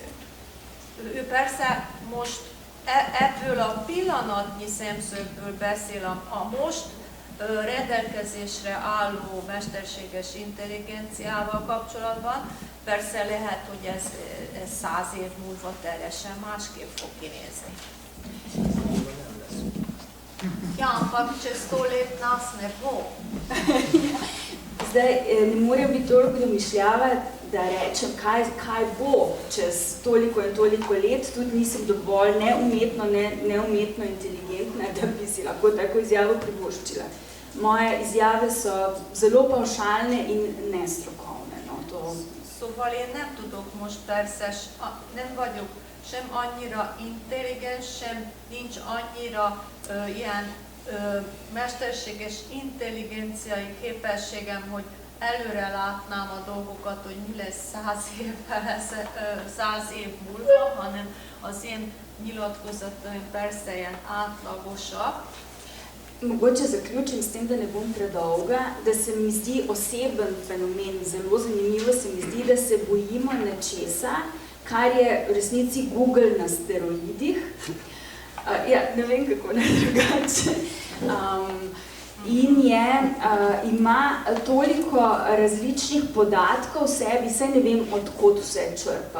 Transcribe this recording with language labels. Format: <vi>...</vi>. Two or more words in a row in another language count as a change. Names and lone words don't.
<hu>Ő persze most ebből a pillanatnyi szemszögből beszél a most rendelkezésre álló mesterséges intelligenciával kapcsolatban. Persze lehet, hogy ez 100 év múlva teljesen másképp fog kinézni.</hu> <sl>Ja, ampak čez 100 let nas ne bo. Zdaj, ne morem biti toliko domišljavati, da rečem, kaj bo čez toliko in toliko let, tudi nisem dovolj neumetno inteligentna, da bi si lahko tako izjavo privoščila. Moje izjave so zelo pavšalne in nestrokovne. No, to...</sl> <hu>Szóval én nem tudok most persze, nem vagyok sem annyira intelligens, sem nincs annyira ilyen mesterséges intelligenciai képességem, hogy előre látnám a dolgokat, hogy mi lesz 100 év múlva, hanem az én nyilatkozataim persze ilyen átlagosak.</hu> <sl>Mogoče zaključim s tem, da ne bom predolga, da se mi zdi oseben fenomen, zelo zanimivo se mi zdi, da se bojimo nečesa, kar je v resnici Google na steroidih. Ja, ne vem, kako ne drugače. In ima toliko različnih podatkov v sebi, saj ne vem, odkot vse črpa.</sl>